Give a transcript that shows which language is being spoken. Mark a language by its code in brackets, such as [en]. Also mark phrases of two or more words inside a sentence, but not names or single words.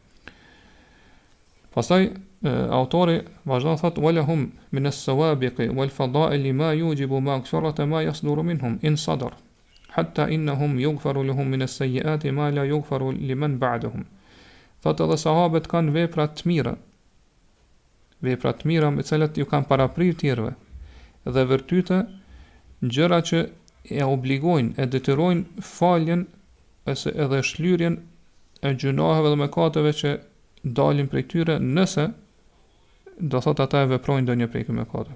[sq] Pastaj autori vazhdon thotë [ar] ولهم من السوابق والفضائل ما يوجب مغفرة ما يصدر منهم إن صدر حتى إنهم يغفر لهم من السيئات ما لا يغفر لمن بعدهم. [sq] Thotë edhe sahabët kanë vepra të mira me cilat ju kanë paraprirë tjerëve dhe vërtyte gjëra që e obligojnë, e detyrojnë faljen ose edhe shlyrjen e gjunaheve dhe mëkateve që dalin prej tyre nëse do thot ata e veprojnë ndonjë prej këtyre mëkateve.